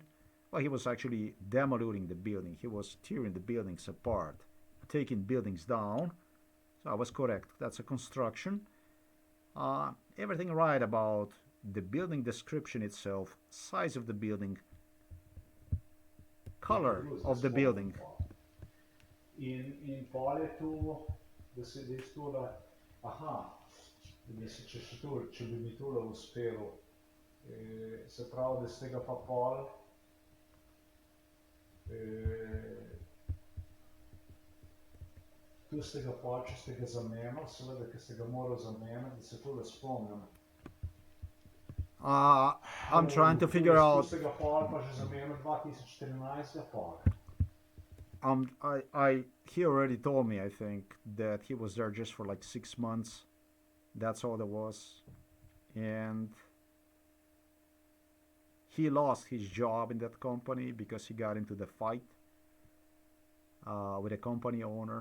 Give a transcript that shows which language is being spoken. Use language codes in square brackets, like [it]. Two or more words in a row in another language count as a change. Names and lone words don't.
[en] Well, he was actually demolishing the building. He was tearing the buildings apart, taking buildings down. So I was correct. That's a construction. Everything right about the building description itself, size of the building, color of the building. [sl] In polju, da se res tole, aha, mislim, če bi mi tole uspelo, se pravi, da ste ga pa pol, tu ste ga pol, če ste ga zamenjali, seveda, ker ste ga morali zamenjati, da se tole spomnim. [en] I'm trying to figure out. [sl] Tu ste ga pol, pa že zamenjali 2014 pol. [en] He already told me, I think, that he was there just for like 6 months. That's all there was. And he lost his job in that company because he got into the fight with a company owner.